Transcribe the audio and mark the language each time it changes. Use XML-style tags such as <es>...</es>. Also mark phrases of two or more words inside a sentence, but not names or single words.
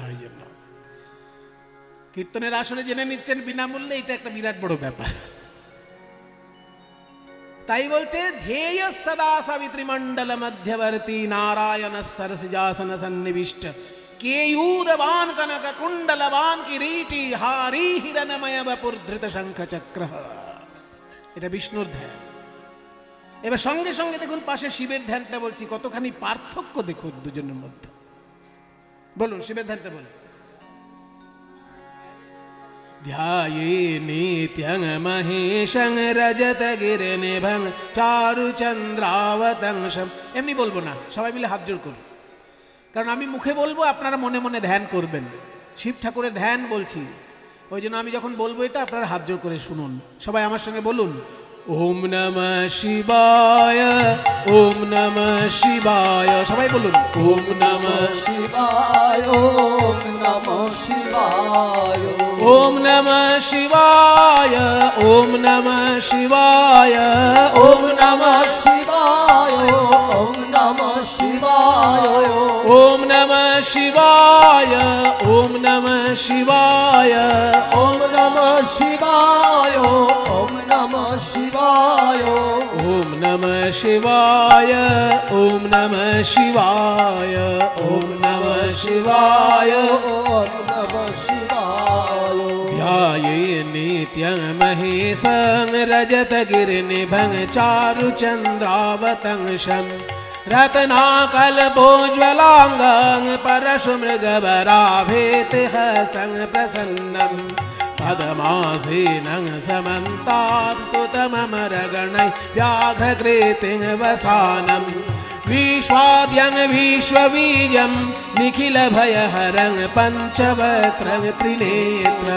<bn>ওই জন্য কীর্তনের আসলে জেনে নিচ্ছেন বিনামূল্যে, এটা একটা বিরাট বড় ব্যাপার। তাই বলছে</bn> <sa>ধ্যেয় সদা সাবিত্রী মণ্ডল মধ্যবর্তী নারায়ণ সরসিজাসন সন্নিবিষ্ট কেयूरवान कनक कुंडलवान किरीटी हारी हिरणमय बपुर धृत शंख चक्र।</sa> <bn>এটা বিষ্ণুর ধ্যান। এবার সঙ্গে সঙ্গে দেখুন পাশে শিবের ধ্যানটা বলছি, কতখানি পার্থক্য দেখুন দুজনের মধ্যে। বলুন শিবের ধ্যানটা বলুন।</bn> <sa>ধ্যায়ে নিত্যং মহেশং রজত গিরিনিভং চারু চন্দ্রাবতংশম।</sa> <bn>এমনি বলবো না, সবাই মিলে হাত জোড় করুন, কারণ আমি মুখে বলবো, আপনারা মনে মনে ধ্যান করবেন। শিব ঠাকুরের ধ্যান বলছি, ওই জন্য আমি যখন বলবো এটা আপনারা হাত জোড় করে শুনুন। সবাই আমার সঙ্গে বলুন,</bn> <sa>ওম নমঃ শিবায়, ওম নমঃ শিবায়।</sa> <bn>সবাই বলুন,</bn> <sa>ওম নমঃ শিবায়, ওম নমঃ শিবায়, ওম নমঃ শিবায়, ওম নমঃ শিবায়, ওম নমঃ শিবায়, ওম নমঃ শিবায়, ওম নমঃ শিবায়, ওম নমঃ শিবায়, ওম নমঃ শিবায়, ওম নমঃ শিবায়, ওম নমঃ শিবায়, ওম নমঃ শিবায়, ওম নমঃ শিবায়, ওম নমঃ শিবায়। ধ্যায়ে নিত্যং মহেশং রজত গিরিনিভং চারু চন্দ্রাবতংশম रत्नाकल्पोज्ज्वलाङ्गं परशुमृगवराभेतिहस्तं प्रसन्नं पद्मासीनं समन्तात्स्तुतममरगणैः व्याघ्रकृतिं वसानं विश्वाद्यं विश्वबीजं निखिलभयहरं पञ्चवक्त्रं त्रिनेत्रं।</sa>